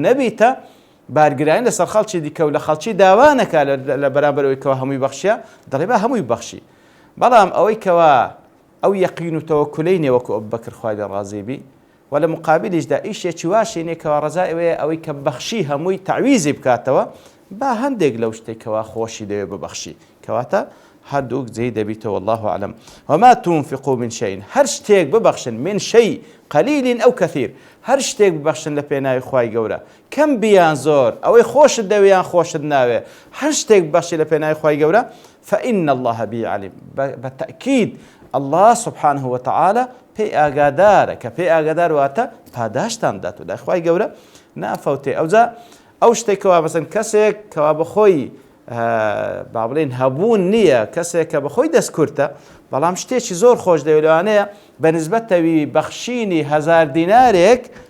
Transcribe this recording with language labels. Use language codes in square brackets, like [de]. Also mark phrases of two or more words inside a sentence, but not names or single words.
[ckb] نەبیتە بارگرانی لەسەر خەڵکی دیکە و لە خەڵکی داوانەکە لە بەرامبەرەوەی کەوا هەمووی بەخشیە دەڵێ با هەمووی بەخشی بەڵام ئەوەی کەوا ئەو یەقین و تەوەکولەی نێ وەکو ئەبوو بەکر خوای لێ ڕازی بی و لە مقابلیشدا ئیشێکی واشی نێ کەوا ڕەجای ئەوەیە کە بەخشی هەمووی تعویزی بکاتەوە با هەندێک لەو شتێکەوە خۆشی دەوێت ببەخشی کەواتە هەردووک جێی دەبیتەوە [ar] والله أعلم وما تنفقوا من شيء [ckb] هەر شتێک ببەخشن [ar] من شيء قليل أو كثير [ckb] هەر شتێک ببەخشن لە پێناوی خوای گەورە کەم بیان زۆر ئەوەی خۆشت دەوێیان خۆشت ناوێ هەر شتێک بەخشی لە پێناوی خوای گەورە [ar] فإن الله به عليم [ckb] بەتأكيد [ar] الله سبحانه وتعالى [ckb] پێی ئاگادارە کە پێی ئاگادار واتە پاداشتان دات و لای خوای گەورە نافەوتێ. ئەو شتێکەوە مەسەن کەسێک کەوا بەخۆی با بڵێن هەبوون نییە، کەسێک کە بەخۆی دەستکورتە بەڵام شتێکی زۆر خۆش دەوێت لەوانەیە بە نسبەتەوی بەخشینی 1000 دینارێک